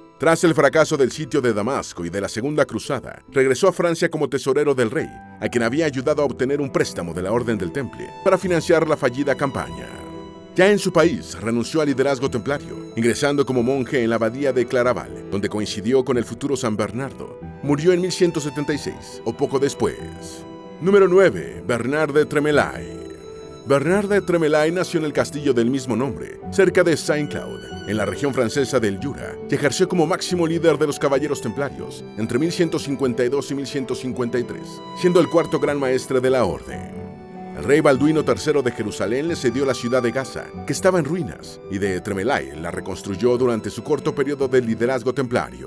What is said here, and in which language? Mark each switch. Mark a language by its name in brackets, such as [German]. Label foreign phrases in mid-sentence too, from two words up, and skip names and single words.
[Spanish] Tras el fracaso del sitio de Damasco y de la Segunda Cruzada, regresó a Francia como tesorero del rey, a quien había ayudado a obtener un préstamo de la Orden del Temple para financiar la fallida campaña. Ya en su país, renunció al liderazgo templario, ingresando como monje en la abadía de Claraval, donde coincidió con el futuro San Bernardo. Murió en 1176, o poco después. Número 9. Bernard de Tremelaye. Bernard de Tremelaye nació en el castillo del mismo nombre, cerca de Saint-Cloud, en la región francesa del Jura, y ejerció como máximo líder de los caballeros templarios entre 1152 y 1153, siendo el cuarto gran maestre de la orden. El rey Balduino III de Jerusalén le cedió la ciudad de Gaza, que estaba en ruinas, y de Tremelaye la reconstruyó durante su corto periodo de liderazgo templario.